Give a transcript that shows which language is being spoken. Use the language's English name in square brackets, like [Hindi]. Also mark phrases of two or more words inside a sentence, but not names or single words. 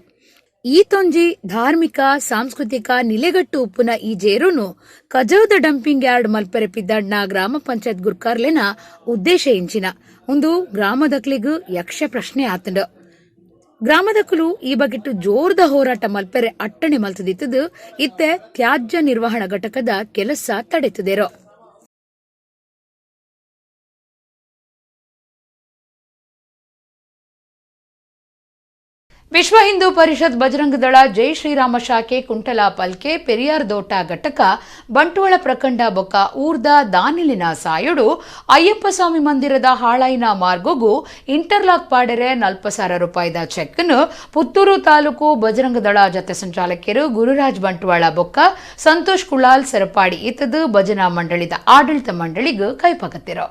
[Tulu] ಈ ತೊಂಜಿ ಧಾರ್ಮಿಕ ಸಾಂಸ್ಕೃತಿಕ ನಿಲೆಗಟ್ಟು ಉಪ್ಪುನ ಈ ಜೇರುನು ಕಜೌದ [English] dumping yard [Tulu] ಮಲ್ಪೆರೆ ಪಿದ್ದಾಡ್ನ ಗ್ರಾಮ ಪಂಚಾಯತ್ ಗುರ್ಕಾರ್ಲೆನ ಉದ್ದೇಶ ಎಂಚಿನ ಒಂದು ಗ್ರಾಮದಕ್ಲಿಗೂ ಯಕ್ಷ ಪ್ರಶ್ನೆ ಆತಂಡು. ಗ್ರಾಮದಕ್ಕಲು ಈ ಬಗೆಟ್ಟು ಜೋರ್ದ ಹೋರಾಟ ಮಲ್ಪೆರೆ ಅಟ್ಟಣೆ ಮಲ್ತದಿತ್ತದು ಇತ್ತೆ ತ್ಯಾಜ್ಯ ನಿರ್ವಹಣಾ ಘಟಕದ ಕೆಲಸ ತಡೆತದೇರೋ. ವಿಶ್ವ ಹಿಂದೂ ಪರಿಷತ್ ಬಜರಂಗ ದಳ ಜೈ ಶ್ರೀರಾಮ ಶಾಖೆ ಕುಂಟಲ ಪಲ್ಕೆ ಪೆರಿಯಾರ್ ದೋಟ ಘಟಕ ಬಂಟ್ವಾಳ ಪ್ರಖಂಡ ಬೊಕ್ಕ ಊರ್ದ ದಾನಿಲಿನ ಸಾಯುಡು ಅಯ್ಯಪ್ಪ ಸ್ವಾಮಿ ಮಂದಿರದ ಹಾಳಾಯಿನ ಮಾರ್ಗೋಗು ಇಂಟರ್ಲಾಕ್ ಪಾಡೆರೆ 40,000 ರೂಪಾಯಿದ ಚೆಕ್ನ್ನು ಪುತ್ತೂರು ತಾಲೂಕು ಬಜರಂಗ ದಳ ಜತೆ ಸಂಚಾಲಕರು ಗುರುರಾಜ್ ಬಂಟ್ವಾಳ ಬೊಕ್ಕ ಸಂತೋಷ್ ಕುಳಾಲ್ ಸರಪಾಡಿ ಇತ್ತದು ಭಜನಾ ಮಂಡಳಿದ ಆಡಳಿತ ಮಂಡಳಿಗೂ ಕೈಪಕತ್ತಿರೋ.